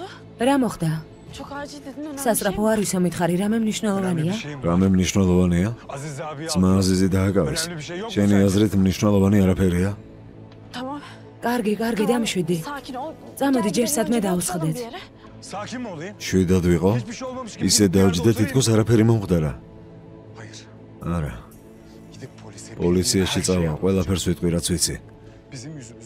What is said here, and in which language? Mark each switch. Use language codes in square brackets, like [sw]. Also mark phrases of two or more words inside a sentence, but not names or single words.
[ka] რა მოხდა? [tr] Çok acil dedin önemli [ka] სასწრაფო არ ისო მითხარი, რამე მნიშვნელოვანია? რამე მნიშვნელოვანია? ძმა აზიზი დააკავეს. შენი აზრით მნიშვნელოვანი არაფერია? [tr] Tamam. [ka] კარგი, დამშვიდი. [tr] Sakin ol. [ka] წამოდი ჯერ სადმე დავსხდეთ. [tr] Sakin mi olayım? [ka] შვიდად ვიყო? [tr] Hiçbir şey olmamış gibi. [ka] ისე დავჯდა თითქოს არაფერი მომხდარა. [tr] Hayır. [ka] არა. [tr] Gidip polise [ka] პოლიციაში წავა, ყველაფერს ვიტყვი რაც ვიცი. [tr] bizim yüzümüzden.